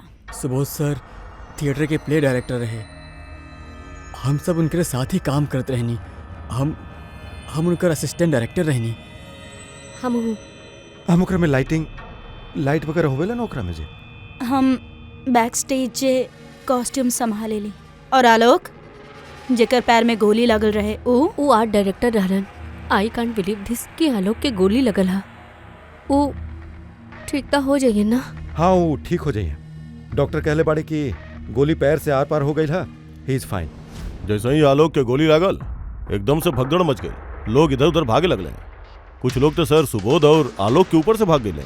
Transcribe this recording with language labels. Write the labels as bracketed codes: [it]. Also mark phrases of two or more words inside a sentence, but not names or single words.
[bho] सुबोध सर थिएटर के [en] play director [bho] रहे, हम सब उनके साथ ही काम करते रहनी, हम उनकर [en] assistant director [bho] रहनी। हम ओकरा में लाइट वगैरह होवेला ना ओकरा में जे। हम [en] back stage [bho] जे कॉस्ट्यूम संभाले ली, और आलोक जेकर पैर में गोली लगल रहे वो [en] art director [bho] रहलन। [en] I can't believe this [bho] कि आलोक के गोली लगल हा। वो ठीक तो हो जाइए ना? हाँ वो ठीक हो जाइए, डॉक्टर कहले बाड़े कि गोली पैर से आर पार हो गई है, [en] he is fine. [bho] जैसे ही आलोक के गोली लागल एकदम से भगदड़ मच गई, लोग इधर उधर भागे लगले। कुछ लोग तो सर सुबोध और आलोक के ऊपर से भाग गए,